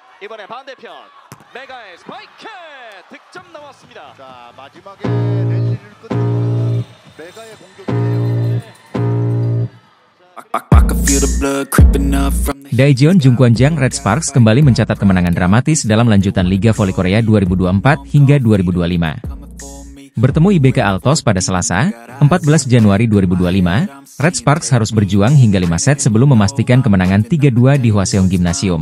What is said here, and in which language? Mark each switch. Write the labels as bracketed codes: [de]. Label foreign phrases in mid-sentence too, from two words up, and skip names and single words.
[ko] 이번에 반대편 메가의 스파이크 득점 나왔습니다. 자, 마지막에 랠리를 끝내는 메가의 공격이에요. [id] Daejeon Jungkwanjang Red Sparks kembali mencatat kemenangan dramatis dalam lanjutan Liga Voli Korea 2024 hingga 2025. Bertemu IBK Altos pada Selasa, 14 Januari 2025, Red Sparks harus berjuang hingga 5 set sebelum memastikan kemenangan 3-2 di Hwaseong Gymnasium.